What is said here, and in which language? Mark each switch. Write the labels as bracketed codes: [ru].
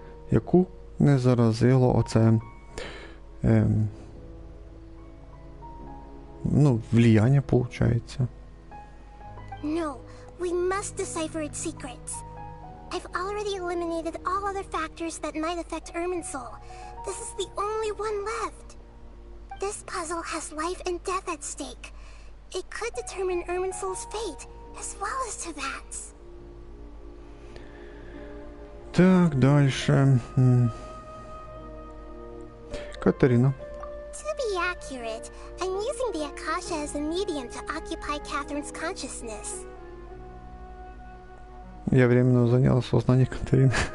[ru] Яку не заразило оце влияние получается. [en] No, we must decipher its secrets. I've already eliminated all other factors that might affect Irminsul. This is the only one left. This puzzle has life and death at stake. It could determine Irminsul's fate, as well as Teyvat's. [ru] Так, дальше. Катерина. [en] To be accurate, I'm using the Akasha as a medium to occupy Catherine's consciousness. [ru] Я временно занял сознание Катерины.